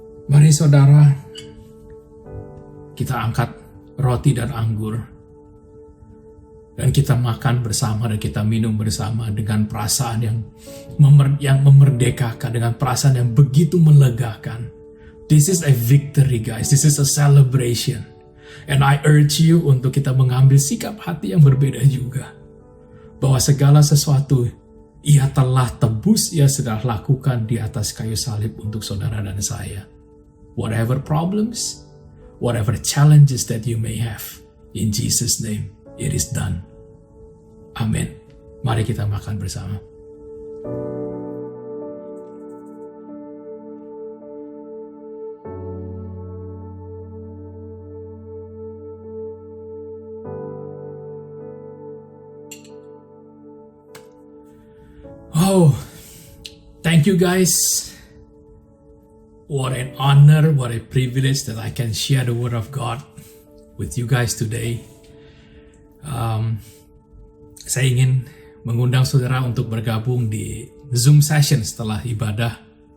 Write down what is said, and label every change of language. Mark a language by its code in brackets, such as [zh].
[id] Mari saudara, kita angkat roti dan anggur, dan kita makan bersama dan kita minum bersama dengan perasaan yang memerdekakan, dengan perasaan yang begitu melegakan. [en] This is a victory guys, this is a celebration. And I urge you [id] untuk kita mengambil sikap hati yang berbeda juga. Bahwa segala sesuatu Ia telah tebus, Ia sudah lakukan di atas kayu salib untuk saudara dan saya. [en] Whatever problems, whatever challenges that you may have, in Jesus' name, it is done. Amin. [id] Mari kita makan bersama. [en] Oh, thank you guys. What an honor, what a privilege that I can share the Word of God with you guys today. [id] Saya ingin mengundang saudara untuk bergabung di Zoom session setelah ibadah.